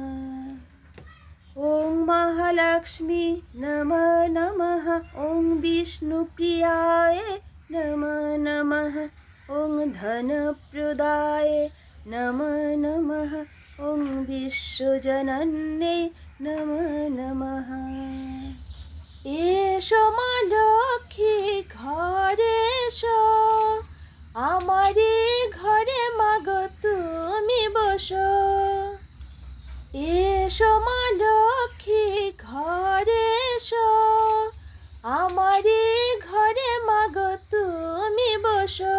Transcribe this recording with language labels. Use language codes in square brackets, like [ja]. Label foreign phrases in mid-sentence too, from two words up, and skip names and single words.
[sa] ওং মহালক্ষ্মী নমঃ নমঃ। ওং বিষ্ণুপ্রিয়ায় নমঃ নমঃ। ওং ধনপ্রদায় নমঃ নমঃ। ওং বিশ্বজনন্যে নমঃ নমঃ। [bn] এসো মা লক্ষ্মী ঘরে এসো, আমারে ঘরে মাগো তুমি বসো। এসো মা লক্ষ্মী ঘরে এসো, আমারে ঘরে মাগো তুমি বসো।